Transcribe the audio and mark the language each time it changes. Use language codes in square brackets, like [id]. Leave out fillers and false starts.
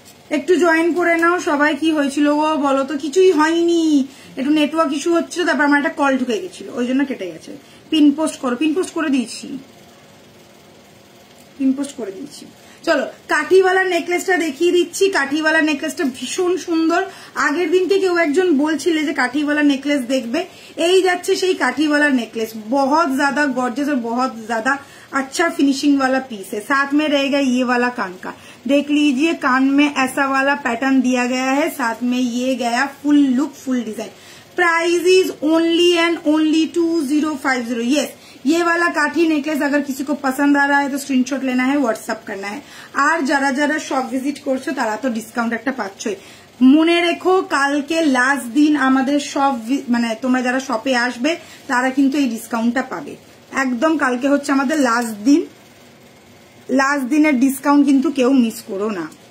[bn] একটু জয়েন করে নাও সবাই। কি হয়েছিল গো বলো তো? কিছুই হয়নি, একটু নেটওয়ার্ক ইস্যু হচ্ছিল, তারপর আমার একটা কল ঢুকে গেছিল, ওই জন্য কেটে গেছে। পিন পোস্ট করো, পিন পোস্ট করে দিয়েছি, পিন পোস্ট করে দিয়েছি। চলো, কাঠিওয়ালা নেকলেসটা দেখিয়ে দিচ্ছি। কাঠিওয়ালা নেকলেসটা ভীষণ সুন্দর। আগের দিনকে কেউ একজন বলছিলে যে কাঠিওয়ালা নেকলেস দেখবে, এই যাচ্ছে সেই কাঠিवाला नेकलेस। [hi] बहुत ज्यादा गॉर्जियस और बहुत ज्यादा अच्छा फिनिशिंग वाला पीस है। साथ में रहेगा ये वाला कान का, देख लीजिए कान में ऐसा वाला पैटर्न दिया गया है, साथ में ये गया full look full design. Price is only and only 2050। Yes, ये वाला काठी नेकलेस अगर किसी को पसंद आ रहा है तो स्क्रीनशॉट लेना है, व्हाट्सएप करना है। [bn] और যারা যারা শপ ভিজিট করছো তারা তো ডিসকাউন্ট একটা পাচ্ছই। মনে রেখো কালকে লাস্ট দিন আমাদের শপ, মানে তোমরা যারা শপে আসবে তারা কিন্তু এই ডিসকাউন্টটা পাবে। একদম কালকে হচ্ছে আমাদের লাস্ট দিন, লাস্ট দিনের ডিসকাউন্ট কিন্তু কেউ মিস করো না।